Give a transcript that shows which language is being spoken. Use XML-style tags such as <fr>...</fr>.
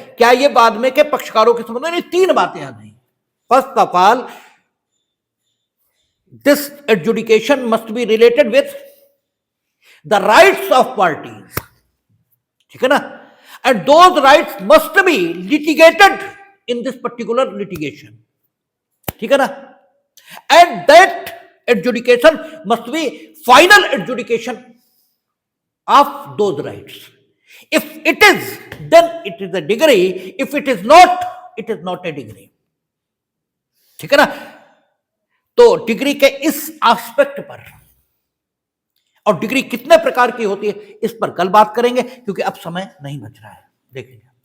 <hi>क्या ये बाद में के पक्षकारों के संबंध में? तीन बातें आ गई।</hi> <en>first of all, this adjudication must be related with the rights of parties,</en> <hi>ठीक है ना,</hi> <en>And those rights must be litigated in this particular litigation, ठीक है ना, and that adjudication must be final adjudication of those rights. If it is, then it is a degree. If it is not, it is not a degree.</en> <hi>ठीक है ना। तो degree के इस aspect पर, और डिग्री कितने प्रकार की होती है इस पर कल बात करेंगे, क्योंकि अब समय नहीं बच रहा है। देखिए</hi>